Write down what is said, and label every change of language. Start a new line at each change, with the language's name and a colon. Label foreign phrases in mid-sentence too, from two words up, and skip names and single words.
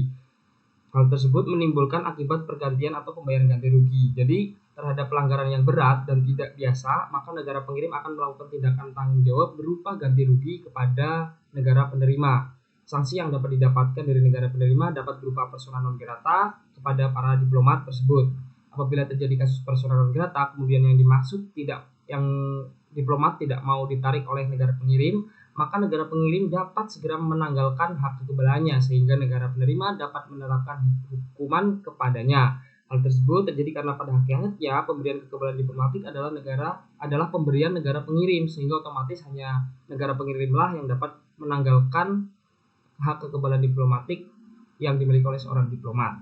Indonesian: Hal tersebut menimbulkan akibat pergantian atau pembayaran ganti rugi. Jadi terhadap pelanggaran yang berat dan tidak biasa, maka negara pengirim akan melakukan tindakan tanggung jawab berupa ganti rugi kepada negara penerima. Sanksi yang dapat didapatkan dari negara penerima dapat berupa
Latin: persona non grata
Indonesian: kepada para diplomat tersebut. Apabila terjadi kasus
Latin: persona non grata,
Indonesian: kemudian yang diplomat tidak mau ditarik oleh negara pengirim, maka negara pengirim dapat segera menanggalkan hak kekebalannya sehingga negara penerima dapat menerapkan hukuman kepadanya. Hal tersebut terjadi karena pada hakikatnya pemberian kekebalan diplomatik adalah pemberian negara pengirim, sehingga otomatis hanya negara pengirimlah yang dapat menanggalkan hak kekebalan diplomatik yang dimiliki oleh seorang diplomat.